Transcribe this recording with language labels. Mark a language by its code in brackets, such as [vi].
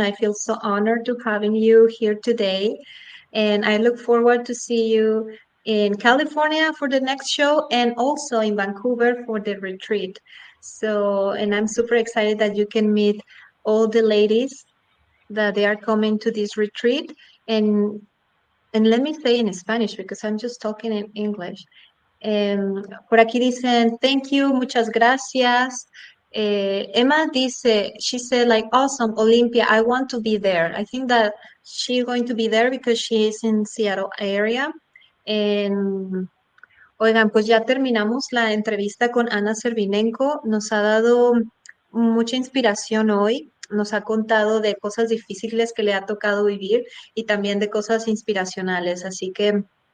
[en] I feel so honored to having you here today, and I look forward to see you in California for the next show and also in Vancouver for the retreat. So, and I'm super excited that you can meet all the ladies that they are coming to this retreat. And let me say in Spanish because I'm just talking in English. [es] Por aquí dicen, [en] thank you, [es] muchas gracias. Emma dice, [en] she said like, awesome, Olympia, I want to be there. I think that she's going to be there because she is in Seattle area. [es] And, oigan, pues ya terminamos la entrevista con Anna Serbinenko. Nos ha dado mucha inspiración hoy. Nos ha contado de cosas difíciles que le ha tocado vivir y también de cosas inspiracionales. Así que